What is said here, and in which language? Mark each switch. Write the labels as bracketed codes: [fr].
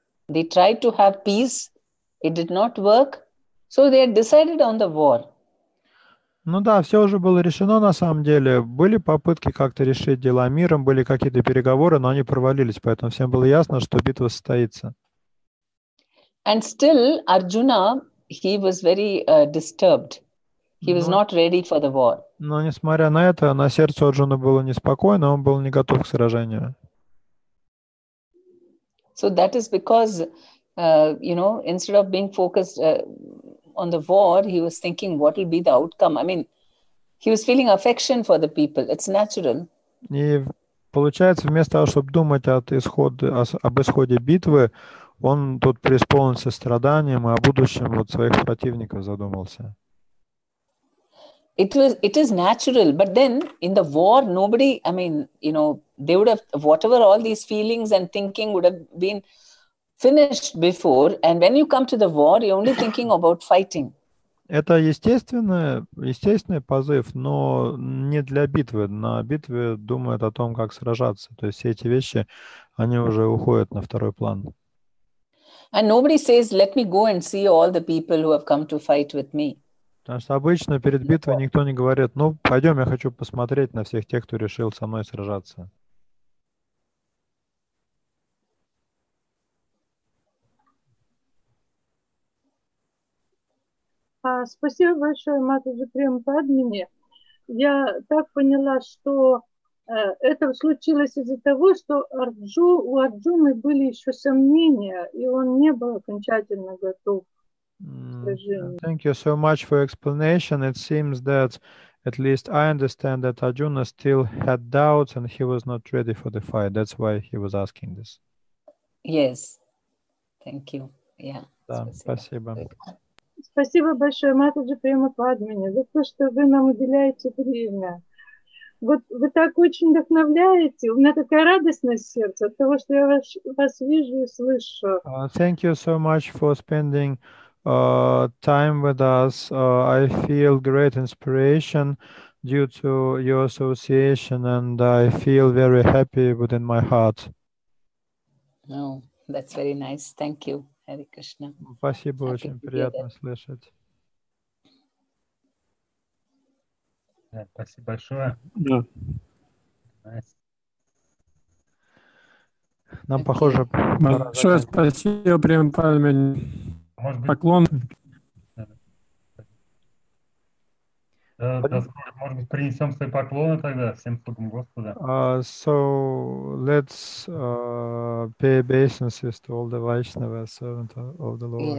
[en] They tried to have peace. It did not work. So they had decided on the war. [ru] Ну да, все уже было решено на самом деле. Были попытки как-то решить дела миром, были какие-то переговоры, но они провалились, поэтому всем было ясно, что битва состоится. [en] And still, Arjuna, he was very disturbed. He was not ready for the war. [ru] Но несмотря на это, на сердце Арджуны было неспокойно, он был не готов к сражению. [en] So that is because, instead of being focused on the war, he was thinking what will be the outcome. I mean, he was feeling affection for the people. It's natural. [ru] И получается, вместо того, чтобы думать об исходе битвы, он тут преисполнился страданием и о будущем вот своих противников задумался. [en] It is natural, but then in the war, nobody, I mean, they would have, whatever all these feelings and thinking would have been finished before. And when you come to the war, you're only thinking about fighting. [ru] Это естественный позыв, но не для битвы. На битве думают о том, как сражаться. То есть все эти вещи, они уже уходят на второй план. [en] And nobody says, let me go and see all the people who have come to fight with me. [ru] Потому что обычно перед битвой никто не говорит, ну, пойдем, я хочу посмотреть на всех тех, кто решил со мной сражаться. Спасибо большое, Матаджи Према Падмини. Я так поняла, что это случилось из-за того, что у Арджуны были еще сомнения, и он не был окончательно готов. [en] Thank you so much for your explanation. It seems that, at least I understand, that Arjuna still had doubts and he was not ready for the fight. That's why he was asking this. Yes. Thank you. Yeah. [ru] Да, спасибо. Спасибо большое, Матаджи Према Падмини, за то, что вы нам уделяете время. Вот вы так очень вдохновляете. У меня такая радость на сердце от того, что я вас вижу и слышу. [en] Thank you so much for spending time with us. I feel great inspiration due to your association, and I feel very happy within my heart. Oh, that's very nice. Thank you, Hare Krishna. [ru] Спасибо, очень приятно слышать. Спасибо большое. Да. Нам, похоже, большое спасибо, Према Падмини. Поклон. Может быть, принесем свои поклоны тогда всем слугам Господа. [en] So let's pay obeisances to all the Vaishnavas, servant of the Lord.